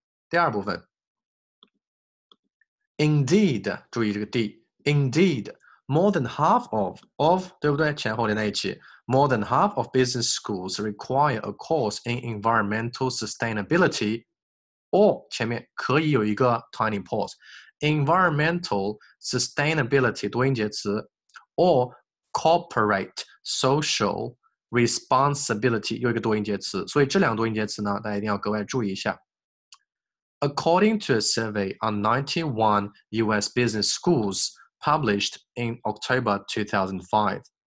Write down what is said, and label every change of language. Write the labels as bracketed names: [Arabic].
[Chinese] 第二部分 Indeed， 注意这个 D。 [English] Indeed, more than half of [Chinese] 对不对？前后连在一起。 [English] More than half of business schools require a course in environmental sustainability. [Chinese] Or 前面可以有一个 [English] tiny pause. Environmental sustainability [Chinese] 多音节词 or [English] corporate social responsibility [Chinese] 又一个多音节词，所以这两个多音节词呢，大家一定要格外注意一下。 [English] According to a survey on 91 US business schools published in October 2005.